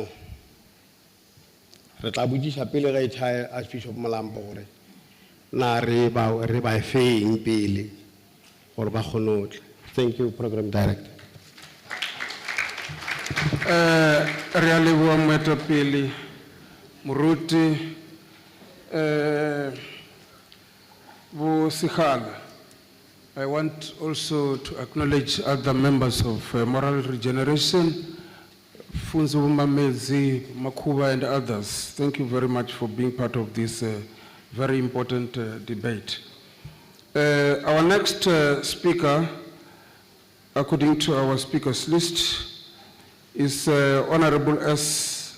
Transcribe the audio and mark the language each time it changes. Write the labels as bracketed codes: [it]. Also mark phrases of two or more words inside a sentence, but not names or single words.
[nso] Re tla botsiša pele ga e tšhae Archbishop Malambo gore na re ba feng pele gore ba kgone go tla. [en] Thank you, Program Director. [nso] Re a leboa moetapele moruti bo Sekgala. [en] I want also to acknowledge other members of Moral Regeneration, Funzo Mamezi, Makuba and others. Thank you very much for being part of this very important debate. Our next speaker, according to our speakers list, is Honorable S.